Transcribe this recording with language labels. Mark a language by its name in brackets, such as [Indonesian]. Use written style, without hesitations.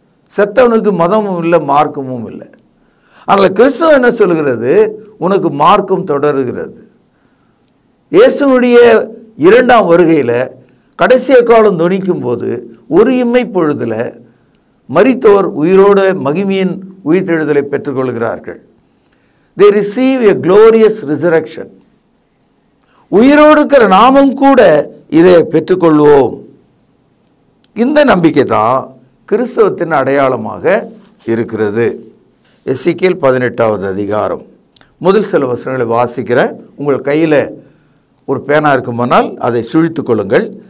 [Tamil] செத்தவனுக்கு மதமும் இல்லை, மார்க்கமும் இல்லை. ஆனால் கிறிஸ்துவ என்ன சொல்கிறது? உனக்கு மார்க்கம் தொடருகிறது. இயேசுனுடைய 2ஆம் வருகையில் கடைசிய காலம் தொனிக்கும் போது ஒரு இம்மை பொழுதில் மரித்தோர் உயிரோடு மகிமையின் உயிர்த்தெழுதலை பெற்றுக்கொள்கிறார்கள். [English] They receive a glorious resurrection. [Tamil] உயிரோடு இருக்கிற நாமும் கூட இதை பெற்றுக்கொள்வோம். இந்த நம்பிக்கை தான் கிறிஸ்தவத்தின் அடையாளமாக இருக்கிறது. எசேக்கியேல் 18வது அதிகாரம் முதல் சில வசனங்களை வாசிக்கிறேன். உங்கள் கையில் ஒரு பேனா இருக்குமானால் அதை சுழித்து கொள்ளுங்கள்.